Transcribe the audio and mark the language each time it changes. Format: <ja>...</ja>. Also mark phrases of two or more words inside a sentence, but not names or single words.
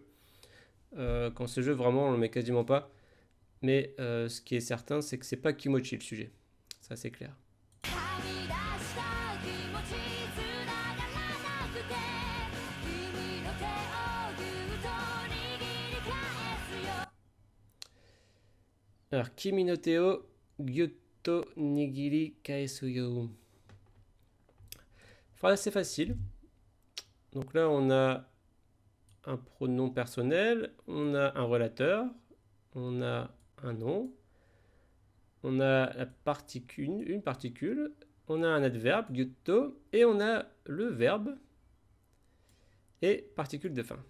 <fr>Quand c'est jeu, vraiment, on le met quasiment pas. Mais ce qui est certain, c'est que c'est pas Kimochi le sujet. Ça, c'est clair. Alors,</fr> <ja>君の手をぎゅっと握り返すよ.</ja> <fr>Phrase assez facile. Donc là, on a un pronom personnel, on a un relateur, on a un nom, on a la particule, une particule, on a un adverbe, gyutto, et on a le verbe et particule de fin.</fr>